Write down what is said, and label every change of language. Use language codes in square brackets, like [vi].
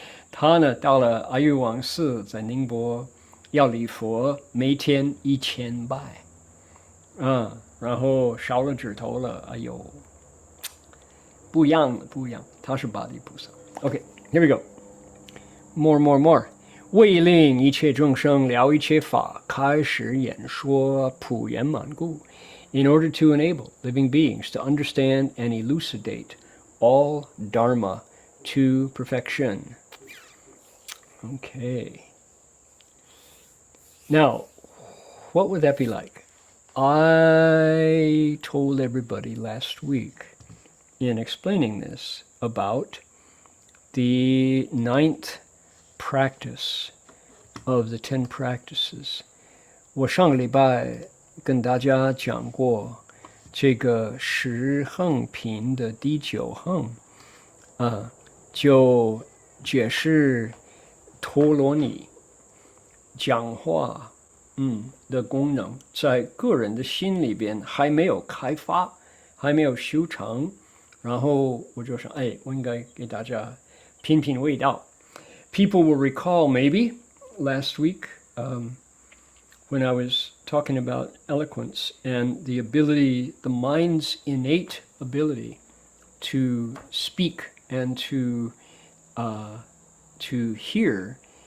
[zh] 他呢到了阿育王寺，在宁波要礼佛，每天1000拜然后烧了指头了，哎呦，不一样，他是8地菩萨。 [en] OK, here we go. More. [zh] 为令一切众生了一切法，开始演说普圆满故， [en] in order to enable living beings to understand and elucidate all Dharma to perfection. Okay. Now, what would that be like? I told everybody last week in explaining this about the 9th practice of the 10 practices. [zh] 我上个礼拜跟大家讲过这个十横品的第9横就解释陀罗尼讲话的功能在个人的心里边还没有开发，还没有修成，然后我就想，我应该给大家品品味道。 [en] People will recall maybe last week when I was talking about eloquence and the ability, the mind's innate ability to speak and to hear.